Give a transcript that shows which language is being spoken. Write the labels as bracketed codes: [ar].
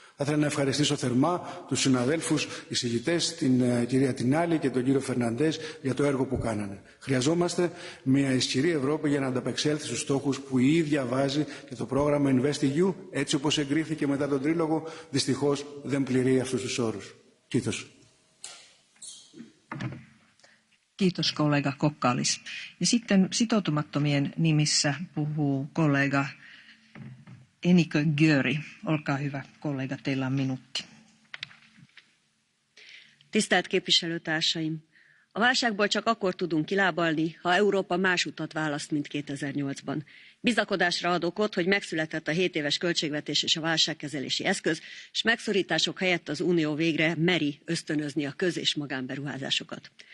[el] Θα ήθελα να ευχαριστήσω θερμά τους συναδέλφους εισηγητές, την κυρία Τινάλη και τον κύριο Φερναντές για το έργο που κάνανε. Χρειαζόμαστε μια ισχυρή Ευρώπη για να ανταπεξέλθει στους στόχους που η ίδια βάζει και το πρόγραμμα InvestEU, έτσι όπως εγκρίθηκε μετά τον τρίλογο, δυστυχώς δεν πληρεί αυτούς τους όρους. [fi] Κοίτος. Kiitos kollega Kokkaalis. Ja sitten sitoutumattomien nimissä puhuu kollega Enikö Győri. Olkaa hyvä, kollega, teillä on minuutti. [hu] Tisztelt képviselőtársaim! A válságból csak akkor tudunk kilábalni, ha Európa más utat választ, mint 2008-ban. Bizakodásra ad okot, hogy megszületett a 7 éves költségvetés és a válságkezelési eszköz, és megszorítások helyett az Unió végre meri ösztönözni a köz- és magánberuházásokat.